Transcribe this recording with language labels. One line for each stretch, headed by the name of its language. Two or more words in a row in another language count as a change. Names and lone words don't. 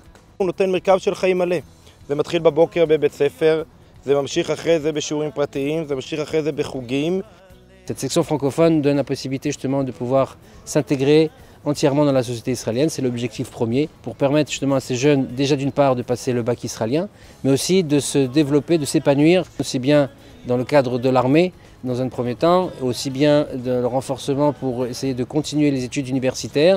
Hebrew: הוא נותן מרכב של חיים מלא. זה מתחיל בבוקר בבית ספר, זה ממשיך אחרי זה בשיעורים פרטיים, זה ממשיך אחרי זה בחוגים.
French: Cette section francophone donne la possibilité justement de pouvoir s'intégrer entièrement dans la société israélienne. C'est l'objectif premier pour permettre justement à ces jeunes déjà d'une part de passer le bac israélien, mais aussi de se développer, de s'épanouir aussi bien dans le cadre de l'armée dans un premier temps, aussi bien de le renforcement pour essayer de continuer les études universitaires.